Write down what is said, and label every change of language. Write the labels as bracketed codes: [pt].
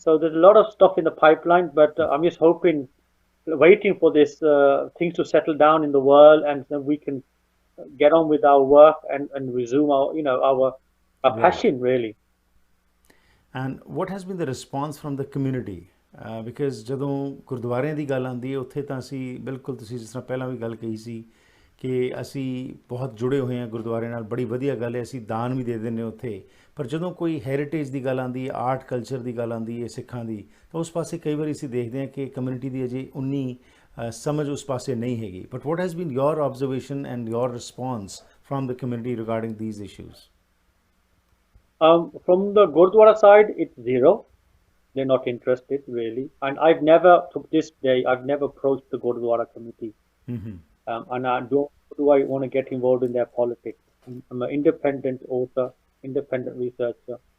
[en] So there's a lot of stuff in the pipeline, but I'm just waiting for this things to settle down in the world, and then we can get on with our work and resume our passion really. And what has been the response from the community? [pa] Because ਜਦੋਂ ਗੁਰਦੁਆਰਿਆਂ ਦੀ ਗੱਲ ਆਉਂਦੀ ਹੈ ਉੱਥੇ ਤਾਂ ਅਸੀਂ ਬਿਲਕੁਲ ਤੁਸੀਂ ਜਿਸ ਤਰ੍ਹਾਂ ਪਹਿਲਾਂ ਵੀ ਗੱਲ ਕਹੀ ਸੀ ਕਿ ਅਸੀਂ ਬਹੁਤ ਜੁੜੇ ਹੋਏ ਹਾਂ ਗੁਰਦੁਆਰੇ ਨਾਲ, ਬੜੀ ਵਧੀਆ ਗੱਲ ਹੈ, ਅਸੀਂ ਦਾਨ ਵੀ ਦੇ ਦਿੰਦੇ ਉੱਥੇ। ਪਰ ਜਦੋਂ ਕੋਈ ਹੈਰੀਟੇਜ ਦੀ ਗੱਲ ਆਉਂਦੀ ਹੈ, ਆਰਟ ਕਲਚਰ ਦੀ ਗੱਲ ਆਉਂਦੀ ਹੈ ਸਿੱਖਾਂ ਦੀ, ਤਾਂ ਉਸ ਪਾਸੇ ਕਈ ਵਾਰੀ ਅਸੀਂ ਦੇਖਦੇ ਹਾਂ ਕਿ ਕਮਿਊਨਿਟੀ ਦੀ ਅਜੇ ਉਨੀ ਸਮਝ ਉਸ ਪਾਸੇ ਨਹੀਂ ਹੈਗੀ। [en] But what has been your observation and your response from the community regarding these issues? From the Gurdwara side, it's zero. They're not interested really, and I've never, to this day, I've never approached the Gurdwara committee. And I want to get involved in their politics. I'm an independent author, independent researcher.